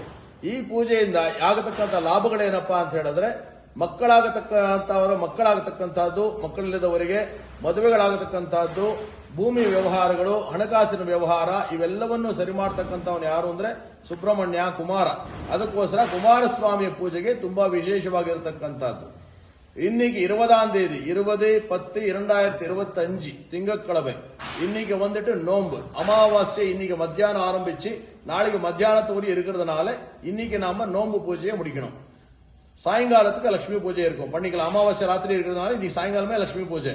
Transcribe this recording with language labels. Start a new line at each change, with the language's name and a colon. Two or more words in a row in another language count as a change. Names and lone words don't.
Kannada: ಈ ಪೂಜೆಯಿಂದ ಆಗತಕ್ಕಂಥ ಲಾಭಗಳೇನಪ್ಪಾ ಅಂತ ಹೇಳಿದ್ರೆ, ಮಕ್ಕಳಾಗತಕ್ಕಂಥದ್ದು, ಮಕ್ಕಳಿಲ್ಲದವರಿಗೆ ಮದುವೆಗಳಾಗತಕ್ಕಂಥದ್ದು, ಭೂಮಿ ವ್ಯವಹಾರಗಳು, ಹಣಕಾಸಿನ ವ್ಯವಹಾರ ಇವೆಲ್ಲವನ್ನು ಸರಿ ಮಾಡತಕ್ಕಂಥವನು ಯಾರು ಅಂದ್ರೆ ಸುಬ್ರಹ್ಮಣ್ಯ, ಕುಮಾರ. ಅದಕ್ಕೋಸ್ಕರ ಕುಮಾರಸ್ವಾಮಿಯ ಪೂಜೆಗೆ ತುಂಬಾ ವಿಶೇಷವಾಗಿರತಕ್ಕಂಥದ್ದು.
Tamil: இன்னைக்கு 20ஆம் தேதி 20/10/2025 திங்கட்கிழமை. இன்னைக்கு வந்துட்டு நோன்பு அமாவாசை. இன்னைக்கு மத்தியானம் ஆரம்பிச்சு நாளைக்கு மத்தியானத்துக்கு இருக்கிறதுனால இன்னைக்கு நாம நோன்பு பூஜையை முடிக்கணும். சாயங்காலத்துக்கு லட்சுமி பூஜை இருக்கும், பண்ணிக்கலாம். அமாவாசை ராத்திரி இருக்கிறதுனால இன்னைக்கு சாயங்காலமே லட்சுமி பூஜை.